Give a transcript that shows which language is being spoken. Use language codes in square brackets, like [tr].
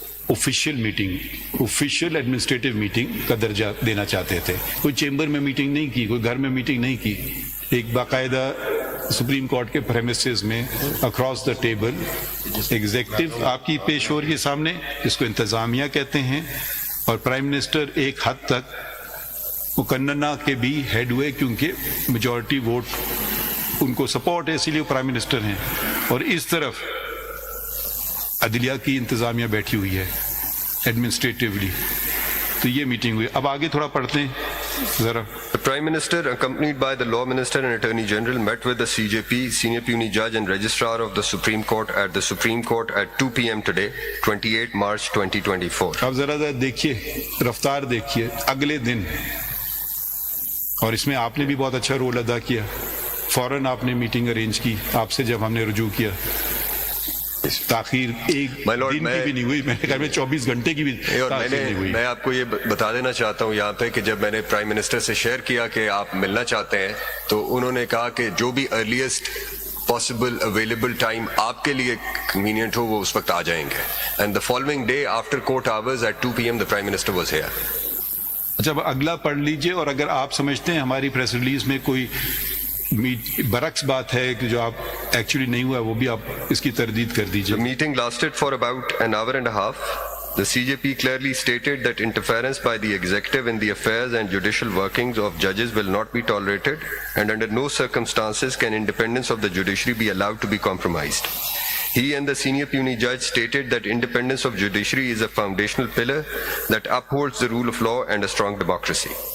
[ur] Official meeting, official administrative meeting کا درجہ دینا چاہتے تھے۔ کوئی چیمبر میں میٹنگ نہیں کی، کوئی گھر میں میٹنگ نہیں کی، ایک باقاعدہ سپریم کورٹ کے پریمیسز میں [en] across the table [ur] ایگزیکٹو آپ کی پیش ہو رہی ہے سامنے، جس کو انتظامیہ کہتے ہیں، اور پرائم منسٹر ایک حد تک مقننہ کے بھی ہیڈ ہوئے، کیونکہ میجورٹی ووٹ ان کو سپورٹ ہے، اسی لیے وہ پرائم منسٹر ہیں، اور اس طرف عدلیہ کی انتظامیہ بیٹھی ہوئی ہے ایڈمنسٹریٹولی۔ تو یہ میٹنگ ہوئی۔ اب آگے تھوڑا پڑھتے ہیں ذرا۔ [en] The Prime Minister, accompanied by the Law Minister and Attorney General, met with the CJP, Senior Puisne Judge and Registrar of the Supreme Court at the Supreme Court at 2 p.m. today, 28 March 2024. [ur] اب ذرا دیکھیے، رفتار دیکھیے، اگلے دن، اور اس میں آپ نے بھی بہت اچھا رول ادا کیا، فوراً آپ نے میٹنگ ارینج کی، آپ سے جب ہم نے رجوع کیا، تاخیر ایک دن کی بھی نہیں ہوئی، میرے خیال میں 24 گھنٹے کی بھی تاخیر نہیں ہوئی۔ میں آپ کو یہ بتا دینا چاہتا ہوں یہاں پہ کہ جب میں نے پرائم منسٹر سے شیئر کیا کہ آپ ملنا چاہتے ہیں، تو انہوں نے کہا کہ جو بھی [en] earliest possible available time [ur] آپ کے لیے کنوینئنٹ ہو وہ اس وقت آ جائیں گے۔ [en] And the following day after court hours at 2 p.m. the Prime Minister was here. [ur] اچھا، اب اگلا پڑھ لیجئے، اور اگر آپ سمجھتے ہیں ہماری پریس ریلیز میں کوئی برعکس بات ہے کہ جو آپ ایکچولی نہیں ہوا، وہ بھی آپ اس کی تردید کر دیجئے۔ [en] The meeting lasted for about an hour and a half. The CJP clearly stated that interference by the executive in the affairs and judicial workings of judges will not be tolerated, and under no circumstances can independence of the judiciary be allowed to be compromised. He and the senior puisne judge stated that independence of judiciary is a foundational pillar that upholds the rule of law and a strong democracy.